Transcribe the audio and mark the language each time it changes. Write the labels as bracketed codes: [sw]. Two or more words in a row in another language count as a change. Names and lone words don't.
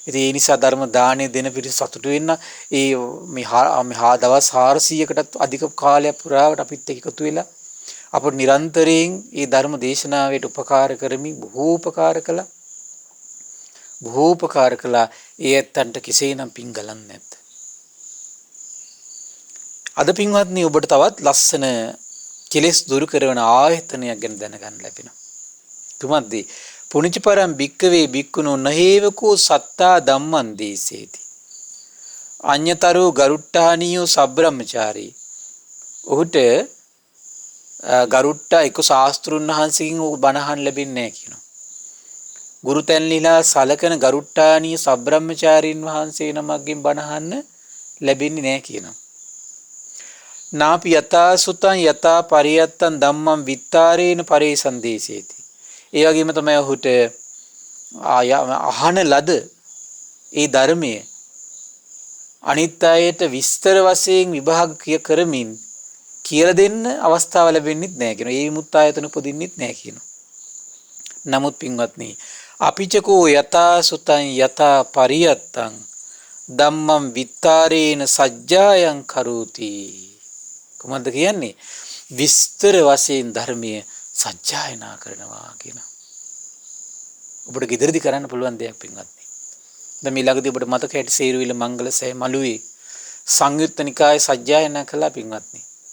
[si] ඉතින් ඒ නිසා ධර්ම දාණය දෙන පිරිස සතුටු වෙන්න ඒ මේ දවස් 400කටත් අධික කාලයක් පුරාවට අපිත් එක්ක එකතු වෙලා අපට නිරන්තරයෙන් මේ ධර්ම දේශනාවට උපකාර කරමින් බොහෝ උපකාර කළා. ඒ ඇත්තන්ට කෙසේනම් පින් ගලන්නේ නැද්ද? අද පින්වත්නි ඔබට තවත් ලස්සන කෙලෙස් දුරු කරන ආයතනයක් ගැන දැනගන්න ලැබෙනවා. [pi] තුමත්ද පුනිචපරම් භික්කවේ භික්කුණෝ නහේවකෝ සත්තා ධම්මං දේසේති. අඤ්‍යතරෝ ගරුට්ටානියෝ සබ්‍රහ්මචාරී. [si] ඔහුට ගරුට්ටා එක්ක ශාස්ත්‍රුන් වහන්සේකින් ඔහු බණහන් ලැබෙන්නේ නැහැ කියනවා. ගුරුතැන්ලිලා සලකන ගරුට්ටානීය සබ්‍රහ්මචාරීන් වහන්සේ නමක්ගෙන් බණහන්න ලැබෙන්නේ නැහැ කියනවා. [pi] නාපි යතා සුතං යතා පරියත්තං ධම්මං විත්තාරේන පරේසන්දේසේති. [si] ඒ වගේම තමයි ඔහුට අහන ලද ඒ ධර්මයේ අනිත් අයට විස්තර වශයෙන් විභාග කරමින් කියලා දෙන්න අවස්ථාව ලැබෙන්නේ නැහැ කියනවා. ඒ විමුක්ත ආයතන උපදින්නෙත් නැහැ කියනවා. නමුත් පින්වත්නි [pi] අපිචකෝ යතා සුතං යතා පරියත්තං ධම්මං විත්තාරේන සජ්ජායං කරෝති. [si] කොහොමද කියන්නේ? විස්තර වශයෙන් ධර්මයේ සජ්ජායනා කරනවා කියනවා. ඔබට ගෙදරදි කරන්න පුළුවන් දෙයක් පින්වත්නි. දැන් මේ ළඟදී ඔබට මතක ඇති සේරුවිල මංගලසෑ මළුවේ සංයුත්ත නිකායේ සජ්ජායනා කළා පින්වත්නි.